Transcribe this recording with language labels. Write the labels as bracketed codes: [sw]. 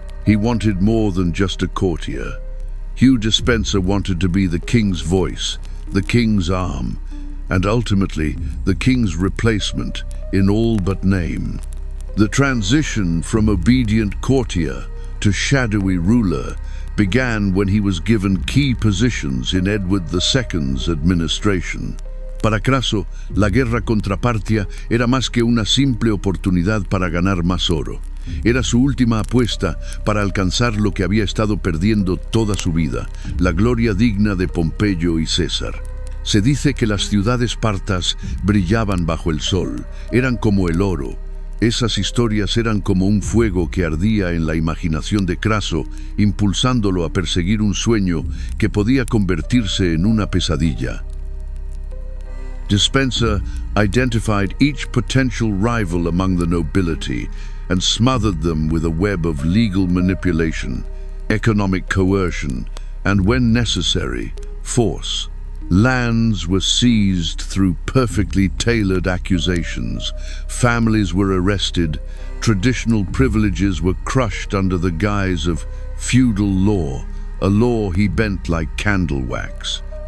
[en] He wanted more than just a courtier. Hugh Despenser wanted to be the king's voice, the king's arm, and ultimately the king's replacement in all but name. The transition from obedient courtier to shadowy ruler began when he was given key positions in Edward II's administration. [es] Para Craso, la guerra contra Partia era más que una simple oportunidad para ganar más oro. Era su última apuesta para alcanzar lo que había estado perdiendo toda su vida, la gloria digna de Pompeyo y César. Se dice que las ciudades partas brillaban bajo el sol, eran como el oro. Esas historias eran como un fuego que ardía en la imaginación de Craso, impulsándolo a perseguir un sueño que podía convertirse en una pesadilla. [en] Despenser identified each potential rival among the nobility and smothered them with a web of legal manipulation, economic coercion, and when necessary, force. Lands were seized through perfectly tailored accusations, families were arrested, traditional privileges were crushed under the guise of feudal law, a law he bent like candle wax.